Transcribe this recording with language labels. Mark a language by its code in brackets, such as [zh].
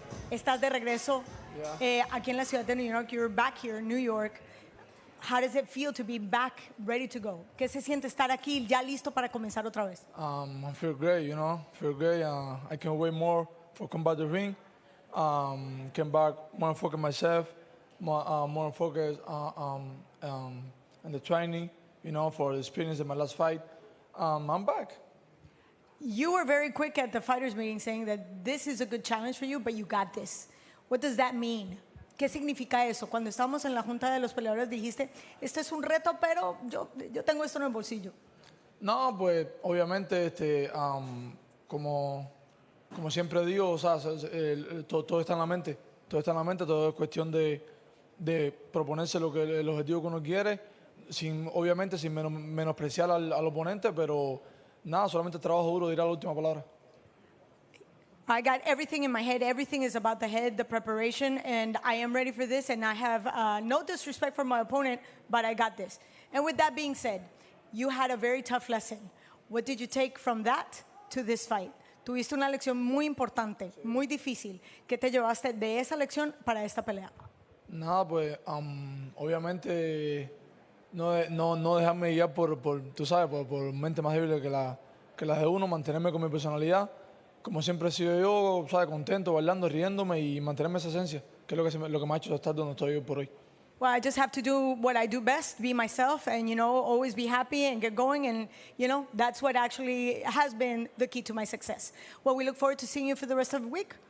[es] Estás de regreso aquí en la ciudad de New York. [en] You're back here in New York. How does it feel to be back, ready to go? [es] ¿Qué se siente estar aquí, ya listo para comenzar otra vez? [en] I feel great, you know. Feel great. I can wait more for combat the ring. Came back more focused myself, more focused on the training. You know, for the experience in my last fight. I'm back. You were very quick at the fighters meeting saying that this is a good challenge for you, but you got this. What does that mean? [es] ¿Qué significa eso? Cuando estábamos en la junta de los peleadores dijiste, este es un reto, pero yo tengo esto en el bolsillo. No, pues obviamente, como siempre digo, o sea, todo está en la mente. Todo está en la mente, todo es cuestión de proponerse el objetivo que uno quiere. Obviamente sin menospreciar al oponente, pero nada, solamente trabajo duro, dirá la última palabra. [en] I got everything in my head. Everything is about the head, the preparation, and I am ready for this, and I have no disrespect for my opponent, but I got this. And with that being said, you had a very tough lesson. What did you take from that to this fight? [es] Tuviste una lección muy importante, muy difícil. ¿Qué te llevaste de esa lección para esta pelea? Nada, pues obviamente no dejarme guiar tú sabes, por mente más débil que la de uno, mantenerme con mi personalidad, como siempre he sido yo, sabes, contento, bailando, riéndome y mantenerme esa esencia, que es lo que me ha hecho estar donde estoy hoy por hoy. [en] Well, I just have to do what I do best, be myself, and, you know, always be happy and get going, and, you know, that's what actually has been the key to my success. Well, we look forward to seeing you for the rest of the week.